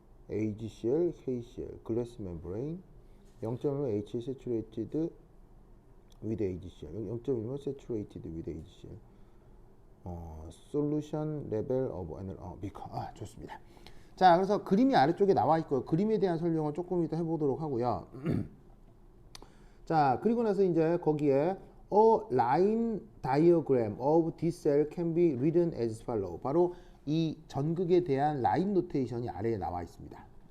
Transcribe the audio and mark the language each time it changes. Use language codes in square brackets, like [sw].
[en] AgCl, KCl, glass membrane. 0.1 H saturated with AgCl, 0.1 saturated with AgCl. Solution level of beaker. [ko] 좋습니다. 자, 그래서 그림이 아래쪽에 나와 있고요. 그림에 대한 설명을 조금 이따 해보도록 하고요. 자, 그리고 나서 이제 거기에 [en] A line diagram of this cell can be written as follow. [ko] 바로 이 전극에 대한 라인 노테이션이 아래에 나와 있습니다.